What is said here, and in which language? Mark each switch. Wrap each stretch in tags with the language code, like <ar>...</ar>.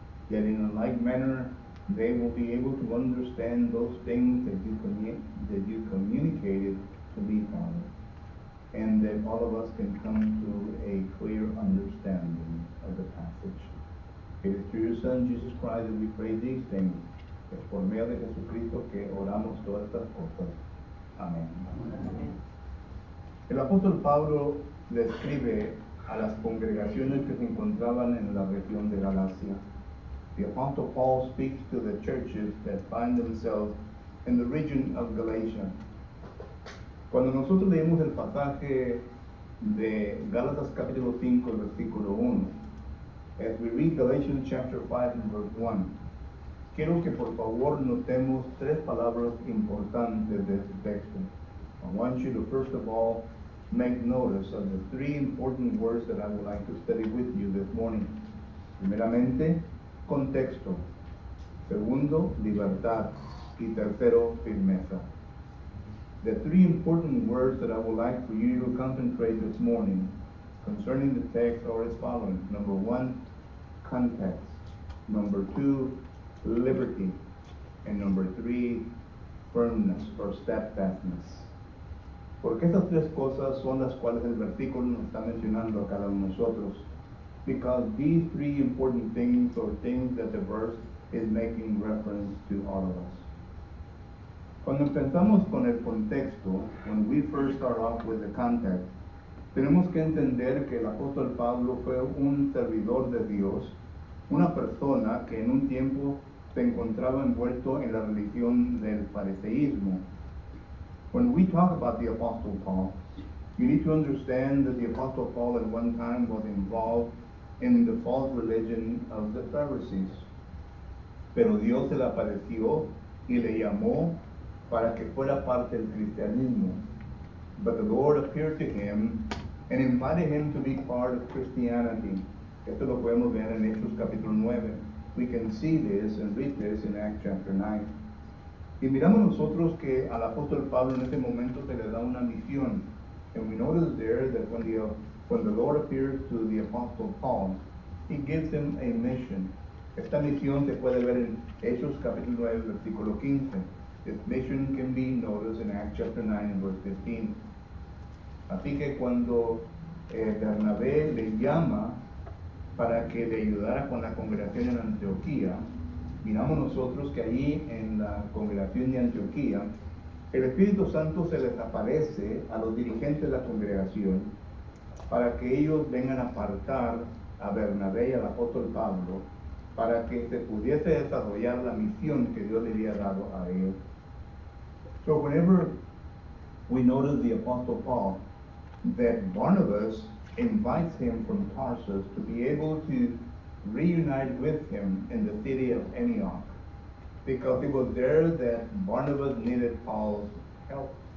<en>Yet in a like manner, they will be able to understand those things that you communicated to me, Father. And that all of us can come to a clear understanding of the passage. It is through your Son, Jesus Christ, that we pray these things.</en> <es>Es por medio de Jesucristo que oramos todas estas cosas. Amén. Amén. El apóstol Pablo le escribe a las congregaciones que se encontraban en la región de Galacia.</es> <en>The apostle Paul speaks to the churches that find themselves in the region of Galatia.</en> <es>Cuando nosotros leemos el pasaje de Gálatas capítulo 5, versículo 1,</es> <en>as we read Galatians chapter 5 and verse 1,</en> <es>quiero que por favor notemos tres palabras importantes de este texto.</es> <en>I want you to first of all make notice of the three important words that I would like to study with you this morning.</en> <es>Primeramente, contexto. Segundo, libertad. Y tercero, firmeza.</es> <en>The three important words that I would like for you to concentrate this morning concerning the text are as following. Number one, context. Number two, liberty. And number three, firmness or steadfastness.</en> <es>Porque estas tres cosas son las cuales el versículo nos está mencionando a cada uno de nosotros.</es> <en>Because these three important things or things that the verse is making reference to all of us.</en> <es>Cuando empezamos con el contexto,</es> <en>when we first start off with the context,</en> <es>tenemos que entender que el apóstol Pablo fue un servidor de Dios, una persona que en un tiempo se encontraba envuelto en la religión del fariseísmo.</es> <en>When we talk about the apostle Paul, you need to understand that the apostle Paul at one time was involved in the false religion of the Pharisees.</en> <es>Pero Dios se le apareció y le llamó para que fuera parte del cristianismo.</es> <en>But the Lord appeared to him and invited him to be part of Christianity.</en> <es>Esto lo podemos ver en Hechos capítulo 9.</es> <en>We can see this and read this in Acts chapter 9.</en> <es>Y miramos nosotros que al apóstol Pablo en ese momento se le da una misión.</es> <en>And we notice there that when the Lord appears to the apostle Paul, he gives him a mission.</en> <es>Esta misión se puede ver en Hechos capítulo 9, versículo 15.</es> <en>This mission can be noticed in Acts chapter 9 and verse 15.</en> <es>Así que cuando Bernabé le llama para que le ayudara con la congregación en Antioquía, miramos nosotros que allí en la congregación de Antioquía, el Espíritu Santo se les aparece a los dirigentes de la congregación para que ellos vengan a apartar a Bernabé y al apóstol Pablo para que se pudiese desarrollar la misión que Dios le había dado a ellos.</es> <en>So whenever we notice the apostle Paul, that Barnabas invites him from Tarsus to be able to reunite with him in the city of Antioch, because it was there that Barnabas needed Paul's help.</en>